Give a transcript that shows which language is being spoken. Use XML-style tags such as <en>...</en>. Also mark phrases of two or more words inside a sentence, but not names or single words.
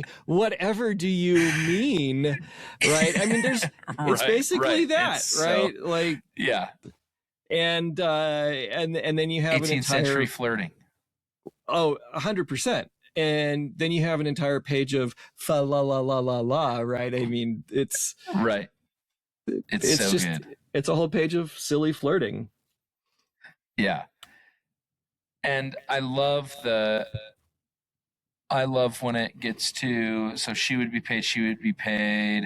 <en>Whatever do you mean? Right? I mean, it's basically that, it's right? And then you have 18th century flirting. Oh, 100%. And then you have an entire page of fa la la la la la, right? I mean, it's right. It's so just good. It's a whole page of silly flirting. Yeah. And I love when it gets to, so she would be paid.</en>